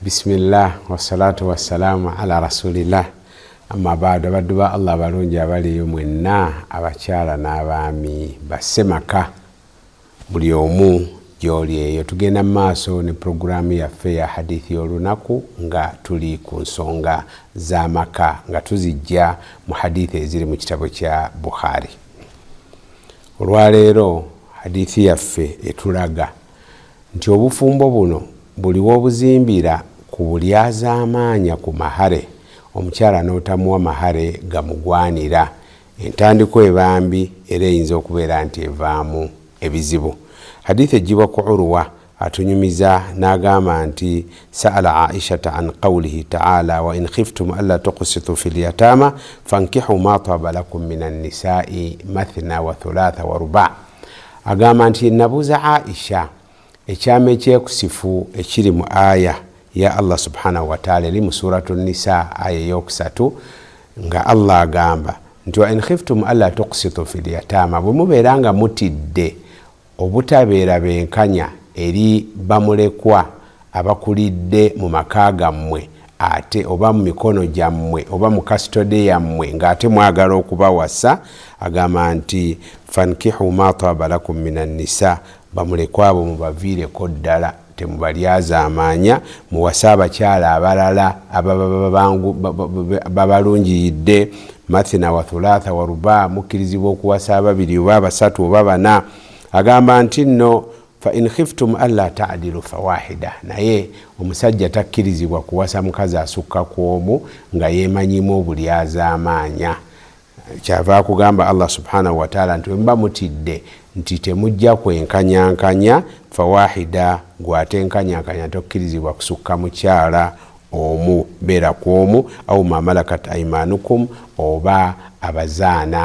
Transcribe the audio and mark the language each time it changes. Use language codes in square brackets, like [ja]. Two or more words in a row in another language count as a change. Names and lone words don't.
[ar] بسم الله والصلاة والسلام على رسول الله أما بعد [lg] abadduba Allah balungi abali mwenna abakyala n'abaami basemaka buli omu gyoli eyo tugenda maaso ne programu yaffe ya hadithi olunaku nga tuli ku nsonga z'amaka nga tuzijja mu hadithi eziri mu kitabo kya Bukhari. Olwaleero hadithi yaffe etulaga nti obufumbo buno buli wobuzimbira ku bulyaza amaanya ku mahare omukyala n'otamuwa mahare gamugwanira entandiko ebambi era eyinza okubeera nti evaamu ebizibu. Hadithi ejibwa ku Urwa atunyumiza n'agamba nti [ar] سأل عائشة عن قوله تعالى وإن خفتم ألا تقسطوا في اليتامى فانكحوا ما طاب لكم من النساء مثنى وثلاث ورباع'. [lg] Agamba nti nabuza Aisha ekyama ekyekusifu ekiri mu aya ya Allah [ar] سبحانه وتعالى [lg] eri mu suratu Nisa aya yokusatu nga Allah agamba nti [ar] وإن خفتم ألا تقسطوا في اليتامى [lg] bwe mubeeranga mutidde obutabeera benkanya eri bamulekwa abakulidde mu maka gammwe ate oba mu mikono gyammwe oba mu custody yammwe ng'ate mwagala okubawasa, agamba nti [ar] فانكحوا ما طاب لكم من النساء [lg] bamulekwa abo mubaviireko ddala temubalyaza amaanya muwasa abakyala abalala babalungiyidde [ar] مثنى وثلاث ورباع [lg] mukkirizibwa okuwasa ababiri oba abasatu oba bana. Agamba nti nno [ar] فإن خفتم ألا تعدلوا فواحدة, [lg] naye omusajja takkirizibwa kuwasa mukazi asukka ku omu nga yeemanyimu obulyaza amaanya. Kyava kugamba Allah [ar] سبحانه وتعالى [lg] nti mba mutidde nti temujja kwenkanyankanya fawahida gwate nkanyankanya tokkirizibwa kusukka mukyala omu beera ku omu [ar] أو ما ملكت أيمانكم [lg] oba abazaana.